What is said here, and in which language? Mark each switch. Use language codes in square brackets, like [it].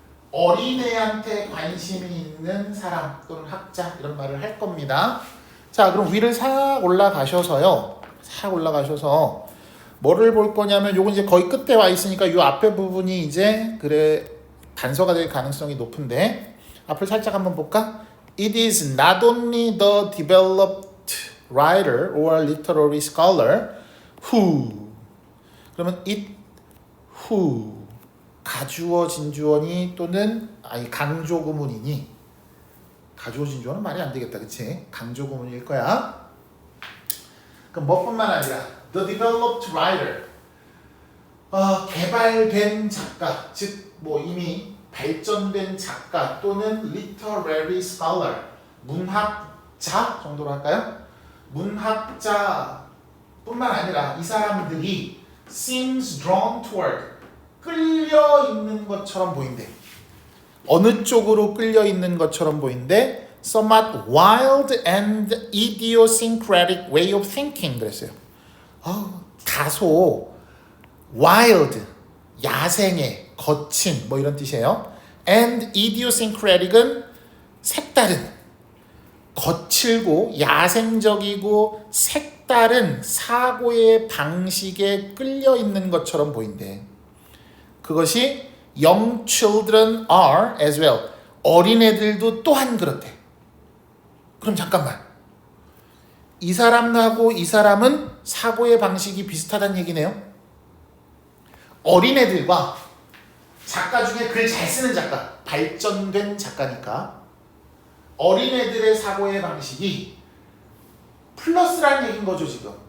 [ko] 어린애한테 관심이 있는 사람 또는 학자 이런 말을 할 겁니다. 자 그럼 위를 싹 올라가셔서요. 싹 올라가셔서 뭐를 볼 거냐면 요건 이제 거의 끝에 와 있으니까 요 앞에 부분이 이제 그래 단서가 될 가능성이 높은데 앞을 살짝 한번 볼까? [en] It is not only the developed writer or literary scholar who 그러면 it who [ko] 가주어 진주어니 또는 강조 구문이니 가주어 진주어는 말이 안 되겠다 그치? 강조 구문일 거야. 그럼 뭐뿐만 아니라 [en] the developed writer [ko] 개발된 작가 즉 뭐 이미 발전된 작가 또는 [en] literary scholar [ko] 문학자 정도로 할까요? 문학자 뿐만 아니라 이 사람들이 [en] seems drawn toward [ko] 끌려 있는 것처럼 보인대. 어느 쪽으로 끌려 있는 것처럼 보인대? [en] Somewhat wild and idiosyncratic way of thinking [ko] 그랬어요. 다소 wild, 야생의, 거친 뭐 이런 뜻이에요. And idiosyncratic은 색다른, 거칠고 야생적이고 색다른 사고의 방식에 끌려 있는 것처럼 보인대. 그것이 [en] young children are as well. [ko] 어린애들도 또한 그렇대. 그럼 잠깐만. 이 사람하고 이 사람은 사고의 방식이 비슷하다는 얘기네요. 어린애들과 작가 중에 글 잘 쓰는 작가, 발전된 작가니까 어린애들의 사고의 방식이 플러스라는 얘기인 거죠 지금.